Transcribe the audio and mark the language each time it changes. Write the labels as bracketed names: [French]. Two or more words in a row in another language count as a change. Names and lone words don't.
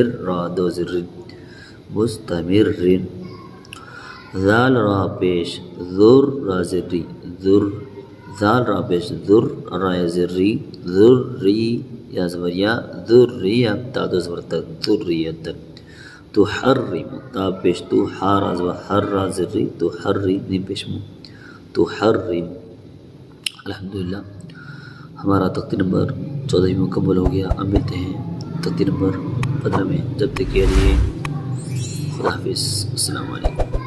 [Urdu] را دو زر مستمرین ذال را پیش ذر را زر ری ذر ذال را پیش ذر را زر ری ذری یا زبر یا ذریہ تا دو زبر تا ذریت تحرم تا پیش تو حا را زبر حر را زر ری تحرم نیم پیش مو تحرم. الحمدللہ ہمارا تختی نمبر 14 مکمل ہو گیا. اب ملتے ہیں تختی نمبر 15 میں. جب تک کے لیے خدا حافظ. [Arabic] السلام علیکم.